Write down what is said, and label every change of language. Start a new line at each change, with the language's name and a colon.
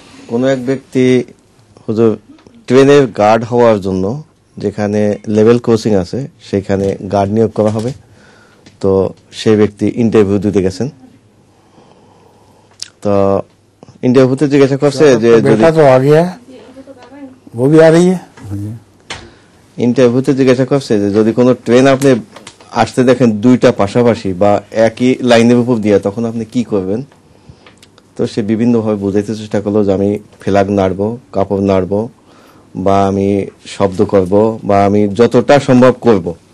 Bangla: কোনো এক ব্যক্তি হুজুর ট্রেনের গার্ড হওয়ার জন্য যেখানে লেভেল ক্রসিং আছে সেখানে গার্ড নিয়োগ করা হবে, তো সেই ব্যক্তি ইন্টারভিউ দিতে গেছেন। তো ইন্টারভিউতে জিজ্ঞাসা করছে যে
Hindi: बेटा तो आ गया है, वो भी आ रही है।
Bangla: ইন্টারভিউতে জিজ্ঞাসা করছে যে যদি কোনো ট্রেন আপনি আসতে দেখেন দুইটা পাশাপাশি বা একই লাইনের উপর দিয়ে, তখন আপনি কি করবেন? তো সে বিভিন্নভাবে বুঝাইতে চেষ্টা করলো যে আমি ফ্ল্যাগ নাড়বো, কাপড় নাড়বো, বা আমি শব্দ করব, বা আমি যতটা সম্ভব করব।